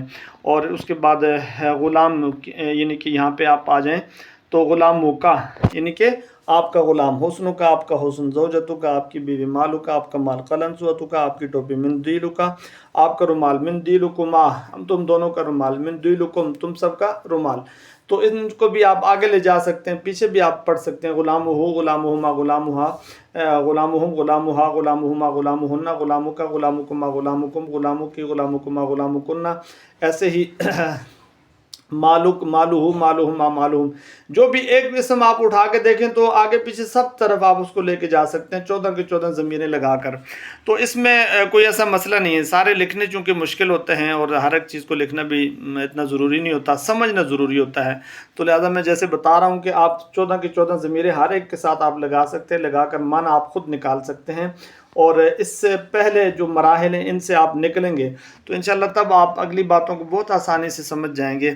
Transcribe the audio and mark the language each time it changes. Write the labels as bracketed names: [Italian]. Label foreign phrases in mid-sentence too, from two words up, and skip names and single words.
[Urdu] اور اس کے بعد غلام، یعنی کہ یہاں پہ آپ آ جائیں تو غلاموں کا یعنی کہ آپ کا غلام، حسن کا آپ کا حسن، زوجتو کا آپ کی بیوی، مالو کا آپ کا مال، قلنسوتو کا آپ کی ٹوپی، مندیلو کا آپ کا رومال، مندیلکما تم دونوں کا رومال، مندیلکم تم سب کا رومال۔ تو ان کو بھی آپ آگے لے جا سکتے ہیں، پیچھے بھی آپ پڑھ سکتے ہیں، [Arabic] غلامہ، غلامہما، غلامہا، غلامہم، غلامہا، غلامہما، غلامہن، غلامک، غلامکما، غلامکم، غلامکی، غلامکما، غلامکن، [Urdu] ایسے ہی [Arabic] مالک، مالہ، مالہما، مالہم، [Urdu] جو بھی ایک اسم آپ اٹھا کے دیکھیں تو آگے پیچھے سب طرف آپ اس کو لے کے جا سکتے ہیں 14 کے 14 ضمیریں لگا کر۔ تو اس میں کوئی ایسا مسئلہ نہیں ہے، سارے لکھنے چونکہ مشکل ہوتے ہیں، اور ہر ایک چیز کو لکھنا بھی اتنا ضروری نہیں ہوتا، سمجھنا ضروری ہوتا ہے، تو لہٰذا میں جیسے بتا رہا ہوں کہ آپ 14 کے 14 ضمیریں ہر ایک کے ساتھ آپ لگا سکتے ہیں، لگا کر معنی آپ خود نکال سکتے ہیں، اور اس سے پہلے جو مراحل ہیں ان سے آپ نکلیں گے تو انشاءاللہ تب آپ اگلی باتوں کو بہت آسانی سے سمجھ جائیں گے۔